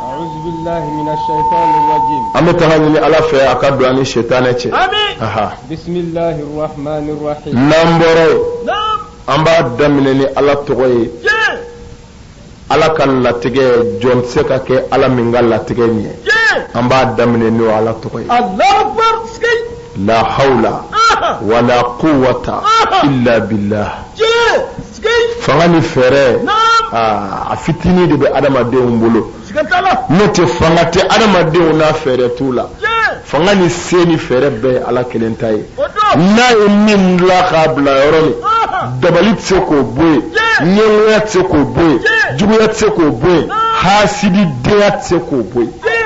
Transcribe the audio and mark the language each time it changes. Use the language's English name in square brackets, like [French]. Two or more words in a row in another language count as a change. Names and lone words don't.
[Bambara] an bɛ taga ɲini ala fɛ a ka don an ni setanɛ cɛ n'an bɔra yen an b'a daminɛ ni ala tɔgɔ ye ala ka latigɛ jɔn tɛ se ka kɛ ala min ka latigɛ nin ye an b'a daminɛ n'o ala tɔgɔ ye [Arabic] لا حول ولا قوة إلا بالله [Bambara] fanga ni fɛɛrɛ a fitinin de bɛ adamadenw bolo n'o tɛ fanga tɛ adamadenw n'a fɛɛrɛ t'u la fanga ni se ni fɛɛrɛ bɛɛ ye ala kelen ta ye n'a ye min dilan k'a bila yɔrɔ min dabali tɛ se k'o bɔ yen ɲɛngoya tɛ se k'o bɔ yen juguya tɛ se k'o bɔ yen hasididenya tɛ se k'o bɔ yen